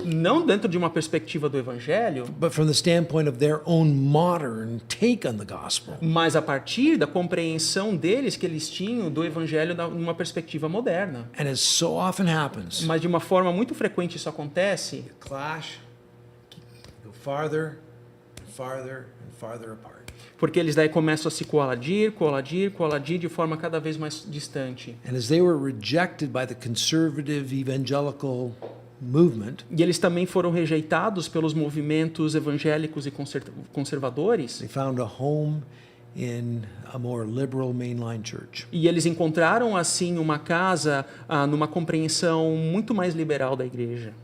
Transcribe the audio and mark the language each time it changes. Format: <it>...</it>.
<pt>não dentro de uma perspectiva do evangelho,</pt> <en>but from the standpoint of their own modern take on the gospel.</en> <pt>mas a partir da compreensão deles que eles tinham do evangelho numa perspectiva moderna.</pt> <en>And as so often happens,</en> <pt>Mas de uma forma muito frequente isso acontece,</pt> <en>clash, go farther and farther and farther apart.</en> <pt>porque eles daí começam a se coaladir de forma cada vez mais distante.</pt> <en>And as they were rejected by the conservative evangelical movement,</en> <pt>E eles também foram rejeitados pelos movimentos evangélicos e conservadores,</pt> <en>they found a home in a more liberal mainline church.</en> <pt>e eles encontraram assim uma casa numa compreensão muito mais liberal da igreja.</pt>